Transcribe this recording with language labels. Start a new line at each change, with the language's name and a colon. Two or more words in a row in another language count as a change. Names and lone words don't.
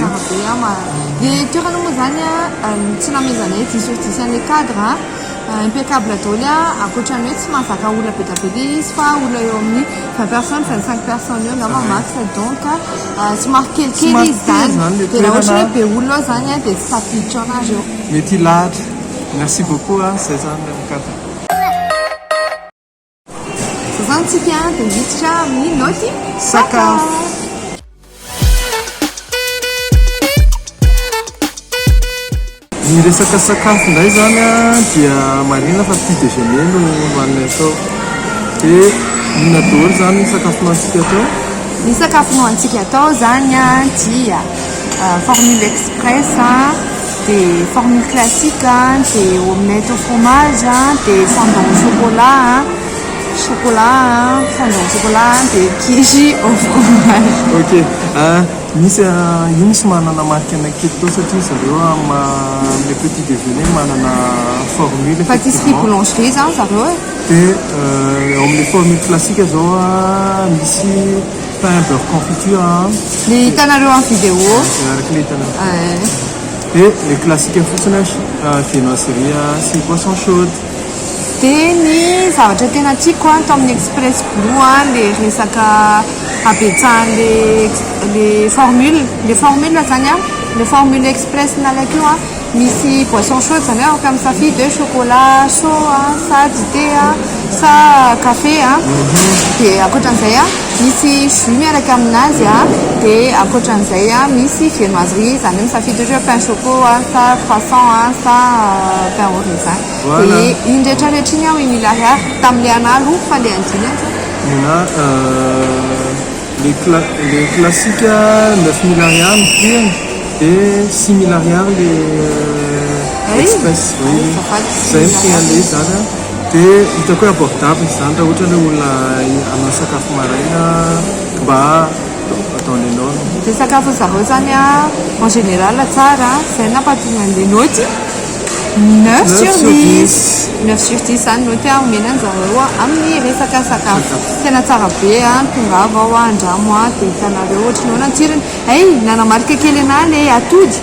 Malagasy: Tsara be a le toerana moa zany a tsy namezana hoe
French: 10 sur 10
Malagasy: an'ilay
French: cadre impeccable
Malagasy: daholo a ankoatrany hoe tsy mahazaka olona be dia be izy fa olona eo amin'ny
French: 20 personnes 25 personnes
Malagasy: eo angamba
French: max donc
Malagasy: somary kelikely izy zany dia raha ohatra hoe be olona ao zany a dia tsy tafiditra anazy eo mety hilahatra.
French: Merci beaucoup
Malagasy: a zay zany amin'ny cadre. zany tsika dia miditra amin'ny noty sakafo. Ny resaka sakafo indray zany a dia marina fa
French: petit déjeuner
Malagasy: no hoanina atao dia inona daholo zany ny sakafo nohantsika atao ny sakafo nohantsika atao zany a dia
French: formule express
Malagasy: dia
French: formule classique
Malagasy: dia
French: omelette au fromage
Malagasy: dia
French: fondant au chocolat fondant au chocolat
Malagasy: dia
French: quiche au fromage.
Malagasy: Ok, misy io misy manana marque anankely tao satria zareo amle
French: petit déjeuner
Malagasy: manana formule
French: pâtisserie boulangerie
Malagasy: zany zareo dia amle
French: formule classique
Malagasy: zao misy
French: pain beurre confiture
Malagasy: ny hitanareo amin'ny vidéo araka le hitanareo dia
French: le classique
Malagasy: fotsiny viennoiserie sy
French: boisson chaude.
Malagasy: dia ny zavatra tena tiako atao amin'ny express blue le resaka abetsahan'
French: le formule
Malagasy: zany le formule express nalaiko io misy
French: boisson chaude
Malagasy: zany hoe afaka misafidy hoe
French: chocolat chaud
Malagasy: sa dité sa café dia akoatran'izay misy jus miaraka aminazy dia akoatran'izay misy viennoiserie zany hoe misafidy hoe
French: pain choco
Malagasy: sa croissant sa
French: pain au raisin
Malagasy: dia iny rehetrarehetra iny 8 000 ariary tamin'le analo fandeha andiny
French: Nina les classiques 9 000 ariary ny prix et 6 000 ariary le express. Oui,
Malagasy: zay ny prix an'le zany dia hitako hoe abordable zany raha ohatra hoe olona hanao sakafo maraina mba ataon'enao. dia sakafo zareo zany
French: en général
Malagasy: tsara zay nampatonga an'le noty
French: 9 sur 10 9 sur 10
Malagasy: zany noty omenany zareo amin'ny resaka sakafo tena tsara be tongava ao andramo dia hitanareo ohatrany hoe natsiriny nanamarika kely ana le atody